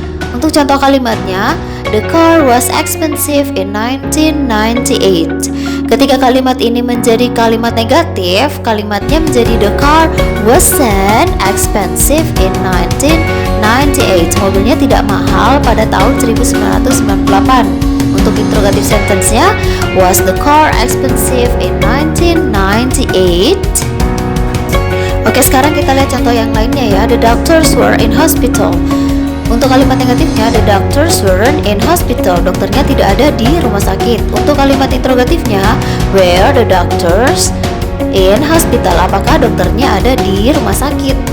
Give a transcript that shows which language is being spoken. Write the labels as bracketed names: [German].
[Indonesian] Untuk contoh kalimatnya, [English] the car was expensive in 1998. [Indonesian] Ketika kalimat ini menjadi kalimat negatif, kalimatnya menjadi [English] the car wasn't expensive in 1998. [Indonesian] Mobilnya tidak mahal pada tahun 1998. Untuk interrogative sentence-nya, [English] was the car expensive in 1998? [Indonesian] Oke, sekarang kita lihat contoh yang lainnya ya. [English] The doctors were in hospital. [Indonesian] Untuk kalimat negatifnya, [English] the doctors weren't in hospital. [Indonesian] Dokternya tidak ada di rumah sakit. Untuk kalimat interrogatifnya, [English] were the doctors in hospital? [Indonesian] Apakah dokternya ada di rumah sakit?